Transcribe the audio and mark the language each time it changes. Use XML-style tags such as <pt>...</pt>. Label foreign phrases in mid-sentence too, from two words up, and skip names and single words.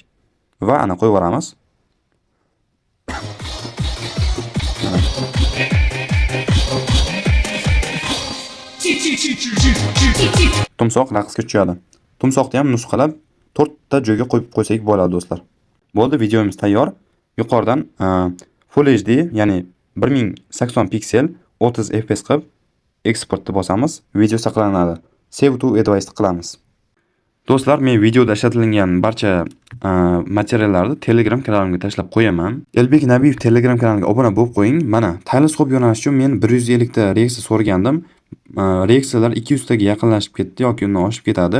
<uz>Va ana qo'yib yuboramiz. Tumsoq raqsga tushadi. Tumsoqni ham nusxalab 4 ta joyga qo'yib qo'ysak bo'ladi do'stlar. Bo'ldi, videomiz tayyor. Yuqoridan Full HD, ya'ni 1080 piksel 30 fps qilib eksportni bosamiz, video saqlanadi.</uz> <en>Save to advice qilamiz.</en> <uz>Do'stlar, men videoda ishlatilgan barcha materiallarni Telegram kanalimga tashlab qo'yaman. Elbek Nabiyev Telegram kanaliga obuna bo'lib qo'ying. Mana, teleskop yo'nalish uchun men 150 ta reaksiya so'ragandim. Reaksiyalar 200 taga yaqinlashib ketdi yoki undan oshib ketadi.</uz>